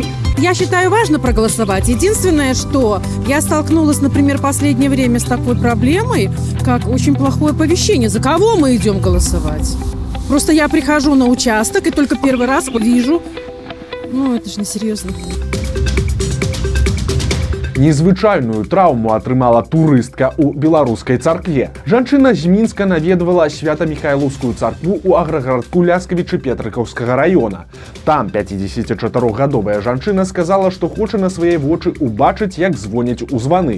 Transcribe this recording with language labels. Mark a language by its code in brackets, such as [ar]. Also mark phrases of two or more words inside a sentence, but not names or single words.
[ru] Я считаю, важно проголосовать. Единственное, что я столкнулась, например, в последнее время с такой проблемой, как очень плохое оповещение. За кого мы идем голосовать? Просто я прихожу на участок и только первый раз вижу. Ну, это же несерьезно. [be] Незвычайную траўму атрымала турыстка ў беларускай царкве. Жанчына з Мінска наведвала Свята-Міхайлаўскую царкву ў аграгарадку Ляскавічы Петрыкаўскага раёна. Там 54-гадовая жанчына сказала, што хоча на свае вочы убачыць, як звоняць у званы.